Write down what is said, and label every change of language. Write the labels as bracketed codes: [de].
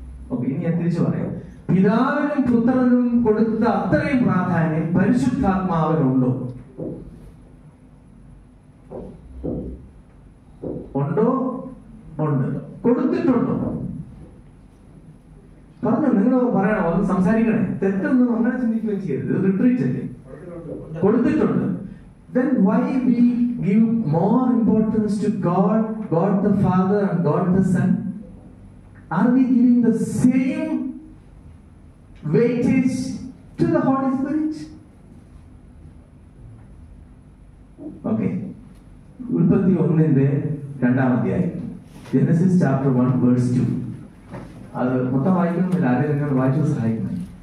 [ml] Okay, ഇനി ഞാൻ തിരിച്ചു പറയാം. പിതാവിനും പുത്രനും കൊടുത്ത അത്രയും പ്രാധാന്യം പരിശുദ്ധാത്മാവിനുണ്ടോ? ഉണ്ടോ? ഉണ്ട്. കൊടുത്തിട്ടുണ്ടോ? പറഞ്ഞു, നിങ്ങൾ പറയണം, ഒന്ന് സംസാരിക്കണേ. തെറ്റൊന്നും അങ്ങനെ ചിന്തിക്കുകയും ചെയ്യരുത്. റിട്രീറ്റ് അല്ലേ? കൊടുത്തിട്ടുണ്ട്. [en] Then why we give more importance to God, God the Father and God the Son? Are we giving the same weightage to the Holy Spirit? Okay. [ml] ഉൽപ്പത്തി 1-ന്റെ 2-ാം അധ്യായം, [en] Genesis chapter 1 verse 2. [ml] അത് മൊത്തം വായിക്കുന്നില്ല, ആരെയും നിങ്ങൾ വായിച്ചു സഹായിക്കുന്നത്.